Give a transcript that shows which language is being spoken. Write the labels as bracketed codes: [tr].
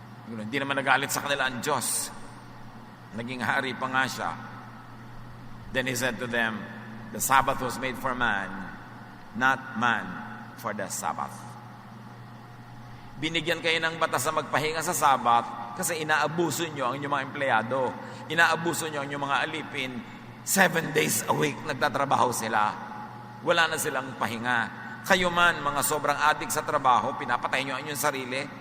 [tl] Hindi naman nagalit sa kanila ang Diyos. Naging hari pa nga siya. [en] Then he said to them, "The Sabbath was made for man, not man for the Sabbath." [tl] Binigyan kayo ng batas na magpahinga sa Sabat kasi inaabuso nyo ang inyong mga empleyado. Inaabuso nyo ang inyong mga alipin. [en] 7 days a week [tl] nagtatrabaho sila. Wala na silang pahinga. Kayo man, mga sobrang adik sa trabaho, pinapatay nyo ang inyong sarili.